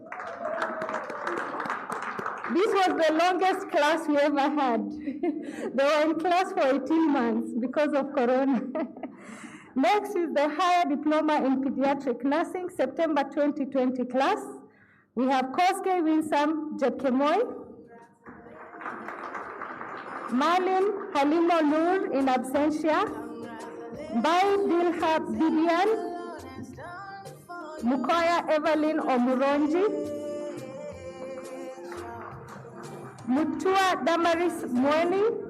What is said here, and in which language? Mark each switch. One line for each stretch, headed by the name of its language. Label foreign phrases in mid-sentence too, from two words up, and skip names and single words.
English: This was the longest class we ever had. They were in class for 18 months because of Corona. Next is the Higher Diploma in Pediatric Nursing, September 2020 class. We have Koske Winsam Jepkemoy, Malin Halimo Nur in absentia, Bai Dilha Bibian, Mukoya Evelyn Omuronji, Mutua Damaris Mweni,